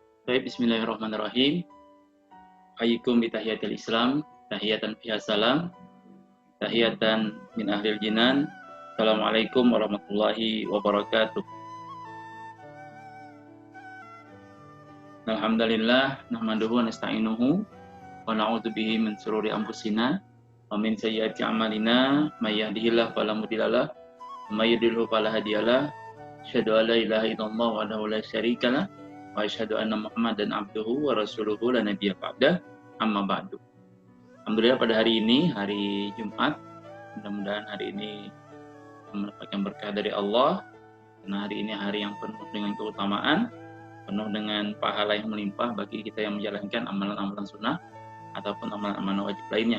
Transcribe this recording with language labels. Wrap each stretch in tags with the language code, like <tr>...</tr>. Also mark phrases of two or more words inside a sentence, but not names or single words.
<ar>Baik, بسم الله الرحمن الرحيم. حياكم بتحية الإسلام, تحية فيها سلام تحية من أهل الجنان. السلام عليكم ورحمة الله وبركاته. الحمد لله نحمده ونستعينه ونعوذ به من شرور أنفسنا ومن سيئات أعمالنا من يهده الله فلا مضل له ومن يضلل فلا هادي له. أشهد أن لا إله إلا الله وحده لا شريك له وأشهد أن محمدا عبده ورسوله لا نبي بعده أما بعد. Alhamdulillah,</ar> <id>pada hari ini, hari Jumat, mudah-mudahan hari ini mendapatkan berkah dari Allah, karena hari ini hari yang penuh dengan keutamaan, penuh dengan pahala yang melimpah bagi kita yang menjalankan amalan-amalan sunnah ataupun amalan-amalan wajib lainnya.</id>